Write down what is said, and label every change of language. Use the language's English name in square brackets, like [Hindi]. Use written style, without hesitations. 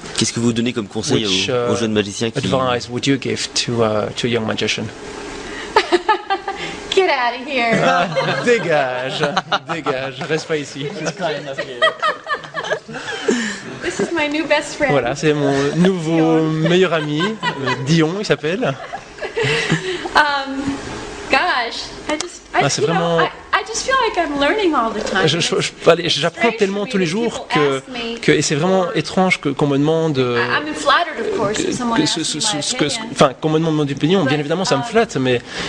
[French] Qu'est-ce que vous donnez comme conseil aux jeunes magiciens qui... [English] advice would you give to a young magician? Get out of here. [French] Dégage, reste pas ici. [English] This is my new best friend. [French] Voilà, c'est mon nouveau meilleur ami, Dion, il s'appelle. [English] Gosh, I just feel like I'm learning all the time. [French] J'apprends tellement tous les jours et c'est vraiment étrange qu'on me demande [English] I'm flattered, of course, if someone asks me my opinion. [French] qu'on me demande mon opinion. Bien évidemment, ça me flatte, mais